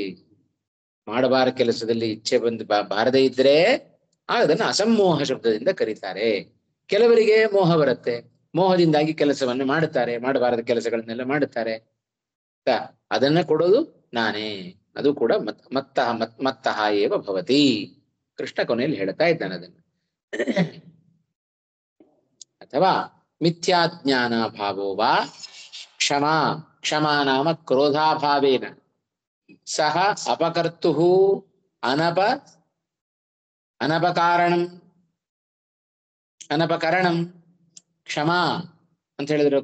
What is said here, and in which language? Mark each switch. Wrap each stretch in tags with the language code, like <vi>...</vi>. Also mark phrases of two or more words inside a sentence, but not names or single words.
<kn>ಮಾಡಬಾರ ಕೆಲಸದಲ್ಲಿ ಇಚ್ಛೆ ಬಂದು ಬಾರದೇ ಇದ್ರೆ ಅದನ್ನು ಅಸಮ್ಮೋಹ ಶಬ್ದದಿಂದ ಕರೀತಾರೆ. ಕೆಲವರಿಗೆ ಮೋಹ ಬರುತ್ತೆ, ಮೋಹದಿಂದಾಗಿ ಕೆಲಸವನ್ನು ಮಾಡುತ್ತಾರೆ, ಮಾಡಬಾರದ ಕೆಲಸಗಳನ್ನೆಲ್ಲ ಮಾಡುತ್ತಾರೆ. ಅದನ್ನ ಕೊಡೋದು ನಾನೇ. ಅದು ಕೂಡ</kn> <sa>ಮತ್ತಃ ಏವ ಭವತಿ.</sa> <kn>ಕೃಷ್ಣ ಕೊನೆಯಲ್ಲಿ ಹೇಳ್ತಾ ಇದ್ದಾನೆ ಅದನ್ನು. ಅಥವಾ</kn> <sa>ಮಿಥ್ಯಾಜ್ಞಾನ ಭಾವೋ ವಾ ಕ್ಷಮಾ. ಕ್ಷಮಾ ನಾಮ ಕ್ರೋಧಾಭಾವೇನ ಸಹ ಅಪಕರ್ತು ಅನಪಕರಣಂ ಕ್ಷಮಾ</sa> <kn>ಅಂತ ಹೇಳಿದ್ರು.</kn>